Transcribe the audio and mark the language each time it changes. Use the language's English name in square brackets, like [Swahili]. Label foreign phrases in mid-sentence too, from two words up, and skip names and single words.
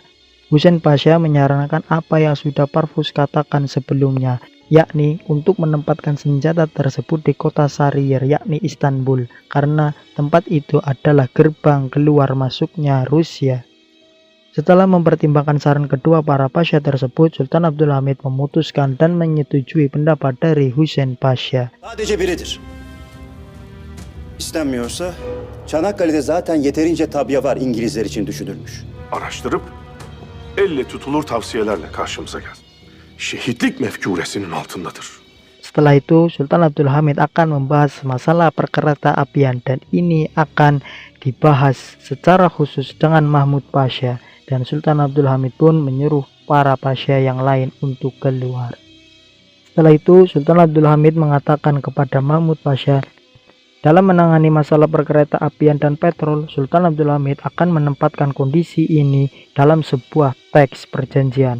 [Indonesian] Husein Pasha menyarankan apa yang sudah Parvus katakan sebelumnya, yakni untuk menempatkan senjata tersebut di kota Sarrier yakni Istanbul, karena tempat itu adalah gerbang keluar masuknya Rusia. Setelah mempertimbangkan saran kedua para pasha tersebut, Sultan Abdul Hamid memutuskan dan menyetujui pendapat dari Husein Pasha. [Turkish] Sadece biridir. İstenmiyorsa Çanakkale'de zaten yeterince tabya var İngilizler için düşünülmüş. Araştırıp elle tutulur tavsiyelerle karşımıza geldi. Şehitlik mefkuresinin altındadır. [Indonesian] Setelah itu Sultan Abdul Hamid akan membahas masalah perkereta apian dan ini akan dibahas secara khusus dengan Mahmud Pasha, dan Sultan Abdul Hamid pun menyuruh para pasha yang lain untuk keluar. Setelah itu Sultan Abdul Hamid mengatakan kepada Mahmud Pasha, dalam menangani masalah perkereta apian dan petrol, Sultan Abdul Hamid akan menempatkan kondisi ini dalam sebuah teks perjanjian.